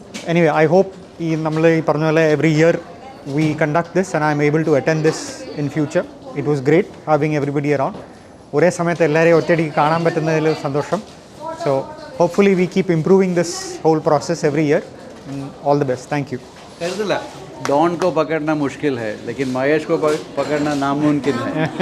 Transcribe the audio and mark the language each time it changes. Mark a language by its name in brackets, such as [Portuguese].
[English] anyway I hope [Malayalam] നമ്മൾ ഈ പറഞ്ഞ പോലെ [English] Every year we conduct this and I am able to attend this in future. It was great having everybody around. [Malayalam] ഒരേ സമയത്ത് എല്ലാവരെയും ഒറ്റയടിക്ക് കാണാൻ പറ്റുന്നതിൽ സന്തോഷം. [English] So hopefully we keep improving this whole process every year. All the best. Thank you. [Malayalam] കരുതില്ല, [Hindi] don को पकड़ना मुश्किल है लेकिन महेश को पकड़ना नामुमकिन है.